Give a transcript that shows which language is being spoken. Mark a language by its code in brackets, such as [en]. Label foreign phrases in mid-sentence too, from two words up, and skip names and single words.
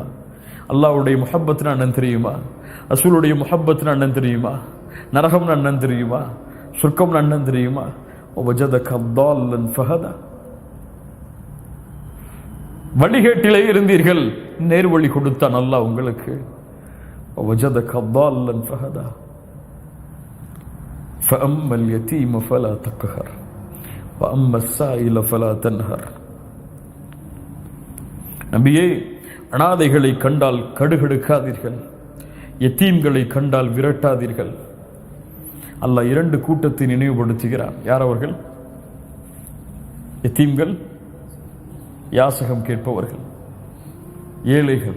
[ta] அல்லாஹ்வுடைய முஹப்பத்னா என்னன்னு தெரியுமா? ரசூலுடைய முஹப்பத்னா என்னன்னு தெரியுமா? நரகம்னா என்னன்னு தெரியுமா? சொர்க்கம்னா என்னன்னு தெரியுமா? [ar] ووجدك ضالا فهدى. [ta] வழிகேட்டிலே இருந்தீர்கள், நேர்வழி கொடுத்தான் அல்லாஹ் உங்களுக்கு. [ar] ووجدك ضالا فهدى. فأما اليتيم فلا تقهر وَأَمَّا السَّائِلَ فَلَا تَنْهَرْ. [ta] நபியே, அனாதைகளை கண்டால் கடுகடுக்காதீர்கள், யத்தீம்களை கண்டால் விரட்டாதீர்கள். அல்லாஹ் 2 கூட்டத்தை நினைவுபடுத்துகிறார். யார் அவர்கள்? யத்தீம்கள், யாசகம் கேட்பவர்கள், ஏழைகள்.